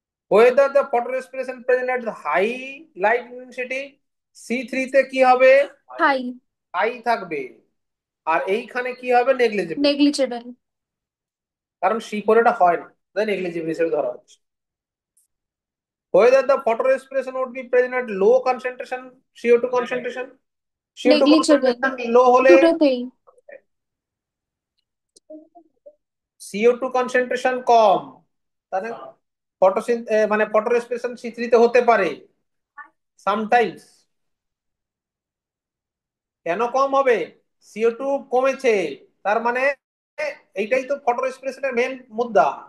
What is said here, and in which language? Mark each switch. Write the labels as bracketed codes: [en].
[en] whether the photorespiration present at the high light intensity, [bn] C3 তে কি হবে, [en] High. [bn] High থাকবে, আর এইখানে কি হবে, নেগলিজিবল। [en] Negligible. [bn] কারণ C4 এটা হয় না, তাই নেগলিজিবল হিসেবে ধরা হচ্ছে। [en] whether the photorespiration would be present at low concentration, CO2 concentration, CO2 negligible. [bn] concentration লো হলে, দুটোতেই। CO2 concentration কম, তাহলে মানে ফটোরেসপিরেশন C3 তে হতে পারে সামটাইমস। কেন কম হবে, CO2 কমেছে, তার মানে এইটাই তো ফটো রেসপিরেশনের মেন মুদ্রা।